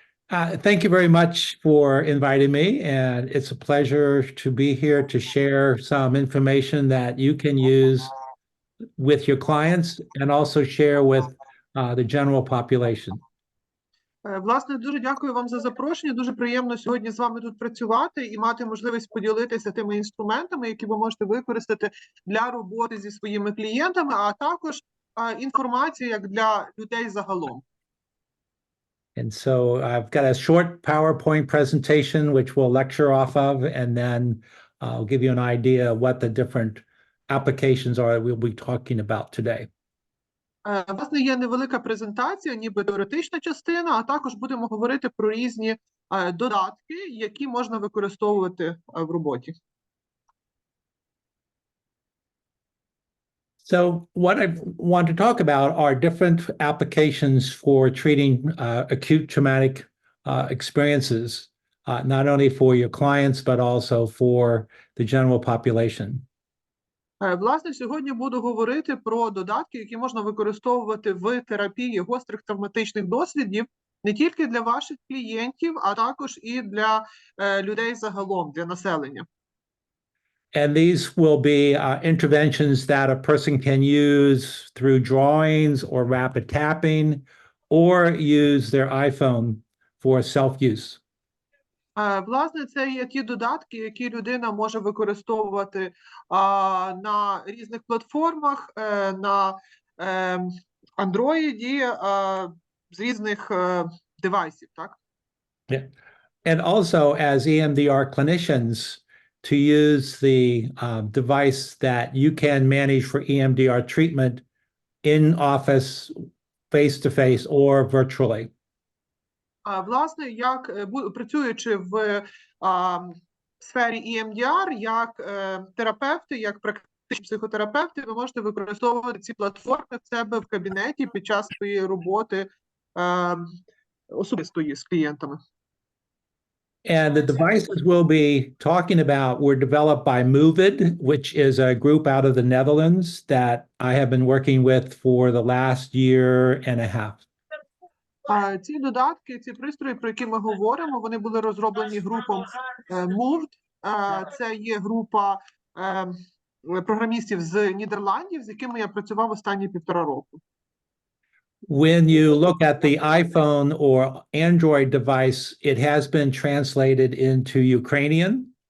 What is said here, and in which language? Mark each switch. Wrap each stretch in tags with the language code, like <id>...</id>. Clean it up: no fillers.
<en>Thank you very much for inviting me, and it's a pleasure to be here to share some information that you can use with your clients and also share with the general population.</en> <uk>Власне, дуже дякую вам за запрошення. Дуже приємно сьогодні з вами тут працювати і мати можливість поділитися тими інструментами, які ви можете використати для роботи зі своїми клієнтами, а також інформацію як для людей загалом.</uk> <en>And so I've got a short PowerPoint presentation, which we'll lecture off of, and then I'll give you an idea of what the different applications are that we'll be talking about today.</en> <uk>Власне, є невелика презентація, ніби теоретична частина, а також будемо говорити про різні додатки, які можна використовувати в роботі.</uk> <en>So what I want to talk about are different applications for treating acute traumatic experiences, not only for your clients, but also for the general population.</en> <uk>Власне, сьогодні буду говорити про додатки, які можна використовувати в терапії гострих травматичних досвідів не тільки для ваших клієнтів, а також і для людей загалом, для населення.</uk> <en>And these will be interventions that a person can use through drawings or rapid tapping, or use their iPhone for self-use.</en> <uk>Власне, це є ті додатки, які людина може використовувати на різних платформах, на Android, з різних девайсів, так?</uk> <en>Yeah. And also as EMDR clinicians, to use the device that you can manage for EMDR treatment in office, face-to-face, or virtually.</en> <uk>Власне, як працюючи в сфері EMDR, як терапевти, як практичні психотерапевти, ви можете використовувати ці платформи в себе в кабінеті під час своєї роботи особистої з клієнтами.</uk> <en>And the devices we'll be talking about were developed by Moovd, which is a group out of the Netherlands that I have been working with for the last year and a half.</en> <uk>Ці додатки, ці пристрої, про які ми говоримо, вони були розроблені групом Moovd. Це є група програмістів з Нідерландів, з якими я працював останні 1,5 року.</uk> <en>When you look at the iPhone or Android device, it has been translated into Ukrainian.</en>